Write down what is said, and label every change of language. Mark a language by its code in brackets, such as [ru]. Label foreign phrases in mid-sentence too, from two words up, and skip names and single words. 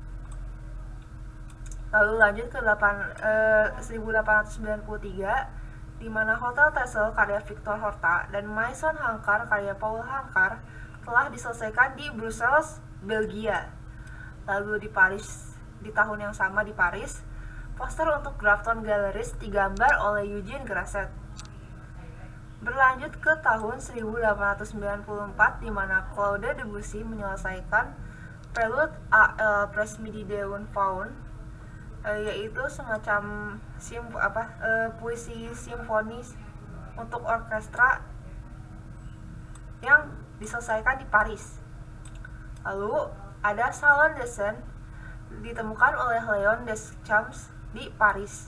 [id] Lalu lanjut ke 1893, di mana Hotel Texel karya Victor Horta dan Maison Hankar karya Paul Hankar telah diselesaikan di Brussels, Belgia. Lalu di Paris, di tahun yang sama di Paris, poster untuk Grafton Galleries digambar oleh Eugene Grasset. Berlanjut ke tahun 1894, di mana Claude Debussy menyelesaikan Prelude à l'après-midi d'un faun, yaitu semacam puisi simfonis untuk orkestra yang diselesaikan di Paris. Lalu ada Salon des Scènes ditemukan oleh Léon Deschamps di Paris.